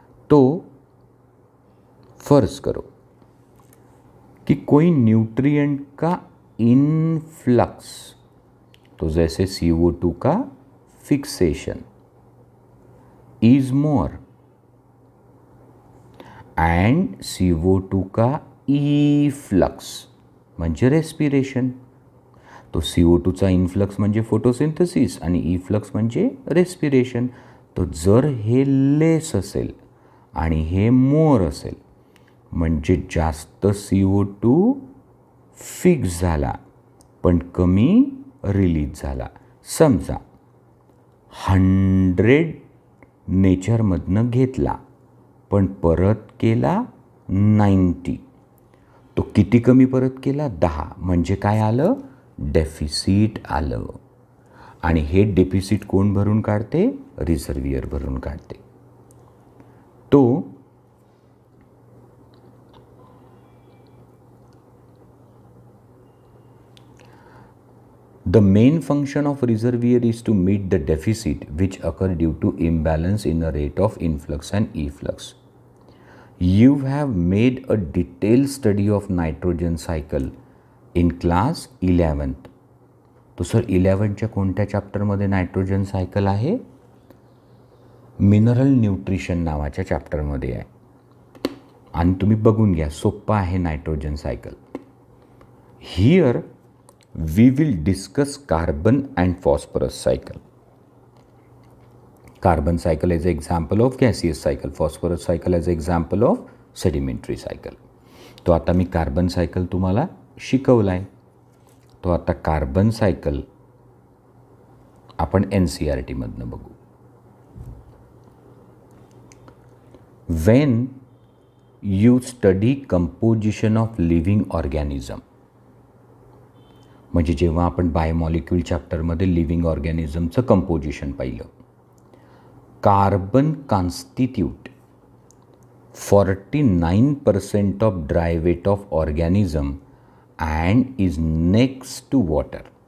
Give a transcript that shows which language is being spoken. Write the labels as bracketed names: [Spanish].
[Hindi] तो फर्ज करो कि कोई न्यूट्रिएंट का इनफ्लक्स, तो जैसे CO2 का fixation is more and CO2 का इफ्लक्स म्हणजे रेस्पिरेशन. [Marathi] तो CO2 चा इनफ्लक्स म्हणजे फोटोसिंथेसिस आणि इफ्लक्स म्हणजे रेस्पिरेशन. तो जर हे लेस असेल आणि हे मोर असेल म्हणजे जास्त CO2 फिक्स झाला पण कमी रिलीज झाला. समजा 100 नेचरमधनं घेतला पण परत केला 90. तो किती कमी परत केला? 10. म्हणजे काय आलं? डेफिसिट आलं. आणि हे डेफिसिट कोण भरून काढते? रिझर्वियर भरून काढते. [English] तो the main function of reservoir is to meet the deficit which occur due to imbalance in the rate of influx and efflux. You have made a detailed study of nitrogen cycle in class 11th. [Marathi] तो sir 11च्या कोणत्या चॅप्टरमध्ये nitrogen cycle आहे? Mineral nutrition नावाच्या चॅप्टरमध्ये आहे. आणि तुम्ही बघून घ्या, सोप्पा आहे nitrogen cycle. [English] Here we will discuss carbon and phosphorus cycle. Carbon cycle as an example of gaseous cycle, phosphorus cycle as an example of sedimentary cycle. [Marathi] तो आता मी कार्बन सायकल तुम्हाला शिकवलाय. तो आता कार्बन सायकल आपण NCERT मधनं बघू. [English] When you study composition of living organism, [Marathi] म्हणजे जेव्हा आपण बायोमॉलिक्यूल चॅप्टरमध्ये लिव्हिंग ऑर्गॅनिझमचं कंपोजिशन पाहिलं, [English] Carbon constitute 49% of dry weight of organism and is next to water.